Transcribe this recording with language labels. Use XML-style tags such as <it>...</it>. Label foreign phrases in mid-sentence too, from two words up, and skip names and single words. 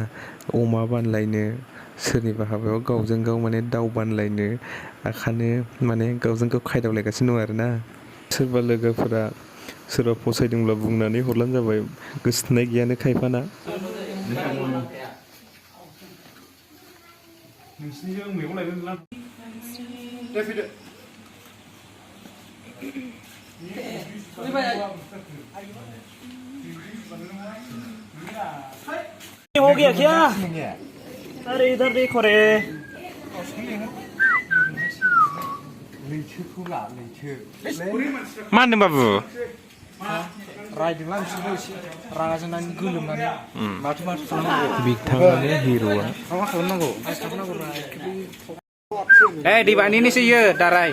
<brx>अमा बानलायनो, सोरनिबा हाबायाव गावजों गाव माने दाउ बानलायनो ओंखायनो माने गावजों गाव खायदावलायगासिनो दं आरो ना। सोरबा लोगोफोरा सोरबा फसायदोंब्ला बुंनानै हरब्लानो जाबाय, गोसोथोनाय गैयानो खायफाना। नोंसिनिजों मैगं लायगोन ना? दे फैदो।</brx> <hi>हो गया क्या? अरे इधर देखो रे।</hi> <brx>मा होनदों बाबु? रायदोंलां बिसोरबो एसे रागा जोंनानै गोलोमनानै माथो खालामनांगौ। बिथाङानो हिर'आ। मा खालामनांगौ? दिबानिनि सैयो दाराय।</brx>